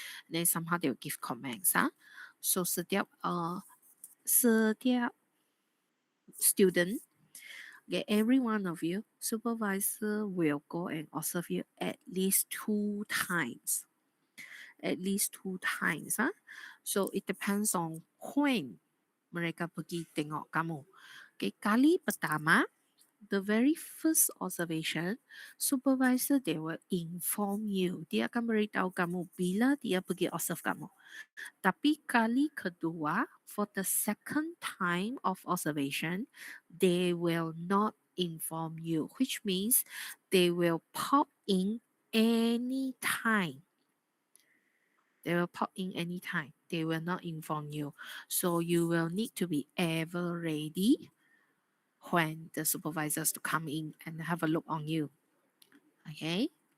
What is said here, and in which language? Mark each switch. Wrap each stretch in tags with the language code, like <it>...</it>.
<en>Then somehow they will give comments. Huh? So setiap student, okay, every one of you, supervisor will go and observe you at least 2 times. At least 2 times. Huh? So it depends on when</en> <ms>mereka pergi tengok kamu.</ms> <en>Okay,</en> <ms>kali pertama,</ms> <en>the very first observation, supervisor they will inform you.</en> <ms>Dia akan beritahu kamu bila dia pergi observe kamu. Tapi kali kedua,</ms> <en>for the second time of observation, they will not inform you, which means they will pop in any time. They will pop in anytime. They will not inform you. So you will need to be ever ready when the supervisors to come in and have a look on you. Okay.</en>